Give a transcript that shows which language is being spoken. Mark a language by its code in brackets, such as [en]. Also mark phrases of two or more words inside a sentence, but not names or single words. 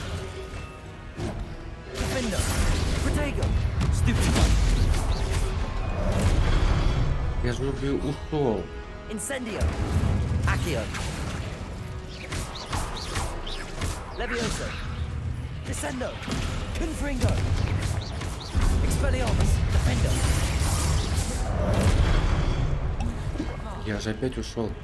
[la] Defendo. Protego. Stupefy. [ru] Я же ушел. [la] Incendio. Accio. Levioso. Descendo. Confringo. Expelliarmus. Defendo. [ru] Я же опять ушел.